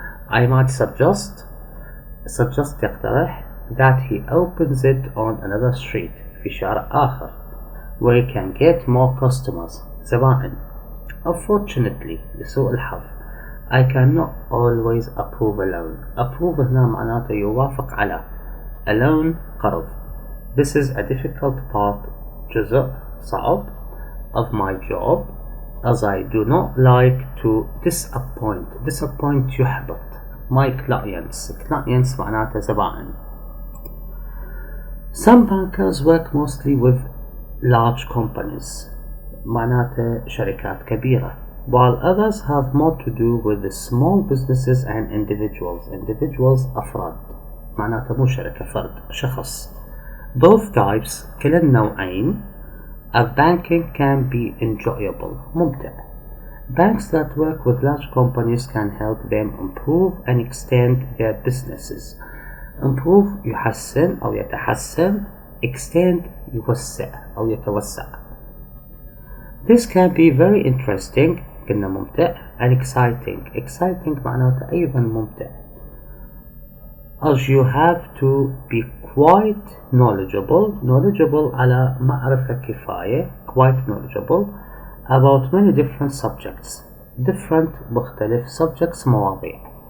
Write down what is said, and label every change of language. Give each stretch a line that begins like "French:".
English: I might suggest
Arabic: يقترح
English: that he opens it on another street
Arabic: في شارع آخر
English: where he can get more customers
Arabic: زبائن.
English: Unfortunately
Arabic: لسوء الحظ
English: I cannot always approve a loan. approve
Arabic: هنا معناته يوافق على.
English: a loan
Arabic: قرض.
English: This is a difficult part
Arabic: جزء صعب
English: of my job as I do not like to disappoint
Arabic: يحبط
English: my clients
Arabic: معناته زبائن.
English: Some bankers work mostly with large companies
Arabic: معناته شركات كبيرة,
English: while others have more to do with the small businesses and individuals
Arabic: أفراد معناته مو شركة, فرد شخص.
English: Both types
Arabic: كلا النوعين
English: of banking can be enjoyable
Arabic: ممتع.
English: Banks that work with large companies can help them improve and extend their businesses. improve
Arabic: يحسن أو يتحسن,
English: extend
Arabic: يوسع أو يتوسع.
English: This can be very interesting
Arabic: قلنا ممتع,
English: and exciting
Arabic: معناته أيضا ممتع,
English: as you have to be quite knowledgeable
Arabic: على معرفة كفاية,
English: quite knowledgeable about many different subjects. different
Arabic: مختلف
English: subjects
Arabic: مواضيع.